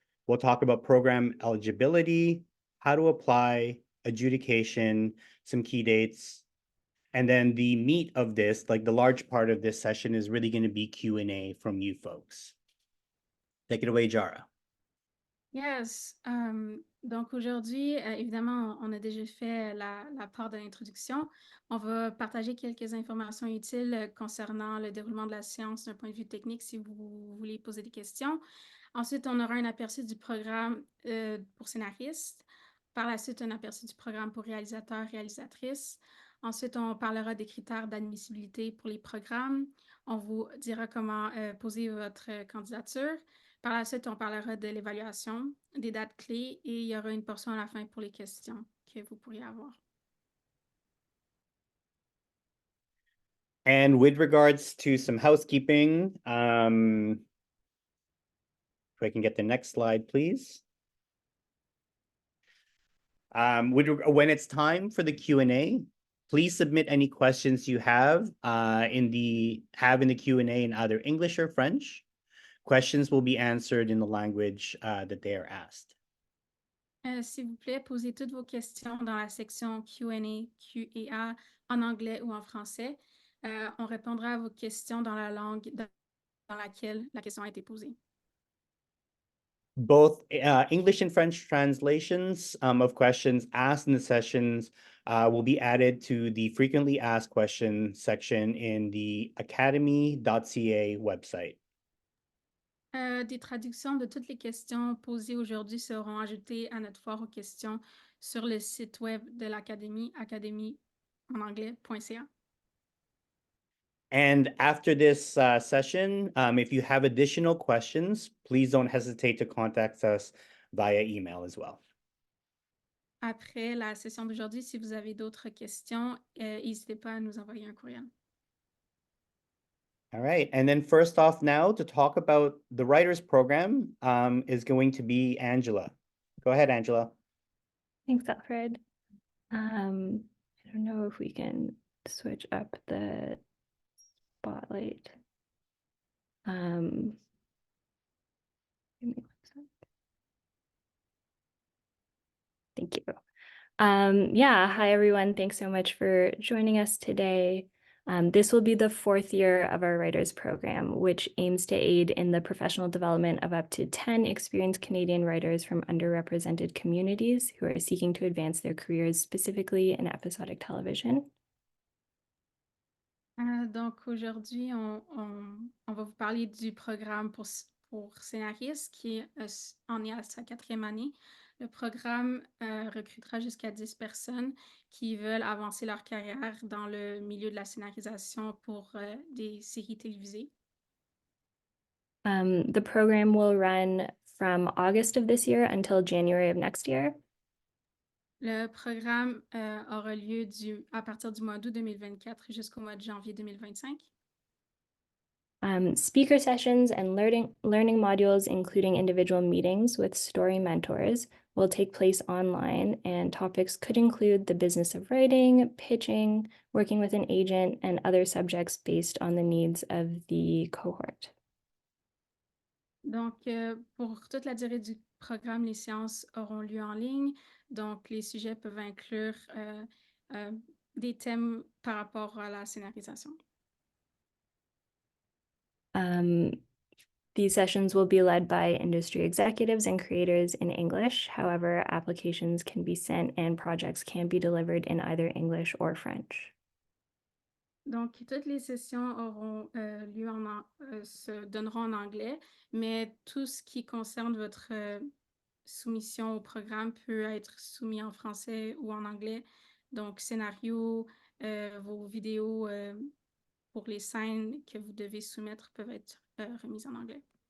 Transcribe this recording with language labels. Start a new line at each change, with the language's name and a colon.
English: We'll talk about program eligibility, how to apply, adjudication, some key dates. And then the meat of this, like the large part of this session, is really going to be Q&A from you folks. Take it away, Jara. Yes.
French: Donc aujourd'hui, évidemment, on a déjà fait la part de l'introduction. On va partager quelques informations utiles concernant le déroulement de la séance d'un point de vue technique si vous voulez poser des questions. Ensuite, on aura un aperçu du programme pour scénaristes. Par la suite, un aperçu du programme pour réalisateurs, réalisatrices. Ensuite, on parlera des critères d'admissibilité pour les programmes. On vous dira comment poser votre candidature. Par la suite, on parlera de l'évaluation, des dates clés et il y aura une portion à la fin pour les questions que vous pourriez avoir.
English: And with regards to some housekeeping, if I can get the next slide, please. When it's time for the Q&A, please submit any questions you have in the Q&A in either English or French. Questions will be answered in the language that they are asked.
French: S'il vous plaît, posez toutes vos questions dans la section Q&A en anglais ou en français. On répondra à vos questions dans la langue dans laquelle la question a été posée.
English: Both English and French translations of questions asked in the sessions will be added to the frequently asked questions section in the Academy.ca website.
French: Des traductions de toutes les questions posées aujourd'hui seront ajoutées à notre foire aux questions sur le site web de l'Académie, academy en anglais.ca.
English: And after this session, if you have additional questions, please don't hesitate to contact us via email as well.
French: Après la session d'aujourd'hui, si vous avez d'autres questions, n'hésitez pas à nous envoyer un courriel.
English: All right, and then first off now to talk about the writers program is going to be Angela. Go ahead, Angela. Thanks, Alfred. I don't know if we can switch up the spotlight. Give me one sec. Thank you. Yeah, hi everyone. Thanks so much for joining us today. This will be the fourth year of our writers program, which aims to aid in the professional development of up to 10 experienced Canadian writers from underrepresented communities who are seeking to advance their careers, specifically in episodic television.
French: Donc aujourd'hui, on va vous parler du programme pour scénaristes qui en est à sa 4e année. Le programme recrutera jusqu'à 10 personnes qui veulent avancer leur carrière dans le milieu de la scénarisation pour des séries télévisées.
English: The program will run from August of this year until January of next year.
French: Le programme aura lieu à partir du mois d'août 2024 jusqu'au mois de janvier 2025.
English: Speaker sessions and learning modules, including individual meetings with story mentors, will take place online, and topics could include the business of writing, pitching, working with an agent, and other subjects based on the needs of the cohort.
French: Donc, pour toute la durée du programme, les séances auront lieu en ligne. Donc, les sujets peuvent inclure des thèmes par rapport à la scénarisation.
English: These sessions will be led by industry executives and creators in English. However, applications can be sent and projects can be delivered in either English or French.
French: Donc, toutes les sessions auront lieu se donneront en anglais, mais tout ce qui concerne votre soumission au programme peut être soumis en français ou en anglais. Donc, scénario, vos vidéos pour les scènes que vous devez soumettre peuvent être remises en anglais.